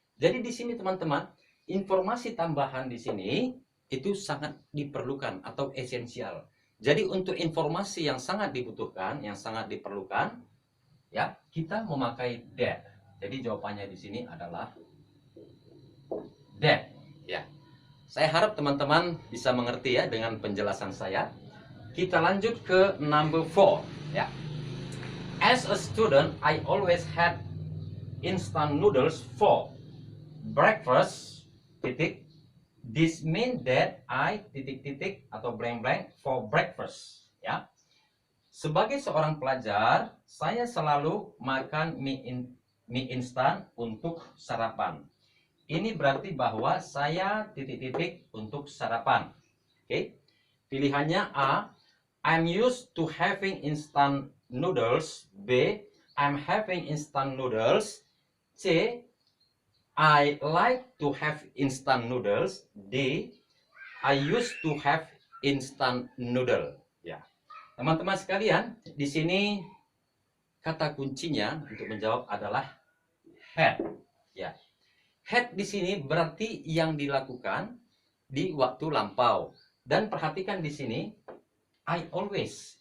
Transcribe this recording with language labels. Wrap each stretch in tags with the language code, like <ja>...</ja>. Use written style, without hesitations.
<id>Jadi di sini teman-teman, informasi tambahan di sini itu sangat diperlukan atau esensial. Jadi untuk informasi yang sangat dibutuhkan, yang sangat diperlukan, ya, kita memakai that. Jadi jawabannya di sini adalah that. Ya. Saya harap teman-teman bisa mengerti ya dengan penjelasan saya. Kita lanjut ke</id> <en>number 4 ya. As a student, I always had instant noodles for breakfast titik. This mean that I</en> <id>titik titik atau</id> <en>blank blank for breakfast, ya.</en> <id>Sebagai seorang pelajar, saya selalu makan mie instan untuk sarapan. Ini berarti bahwa saya titik titik untuk sarapan. Oke. Pilihannya A,</id> <en>I'm used to having instant noodles. B, I'm having instant noodles. C, I like to have instant noodles. D, I used to have instant noodle.</en> <id>Ya, teman-teman sekalian, di sini kata kuncinya untuk menjawab adalah had. Ya, had di sini berarti yang dilakukan di waktu lampau. Dan perhatikan di sini,</id> <en>I always.</en>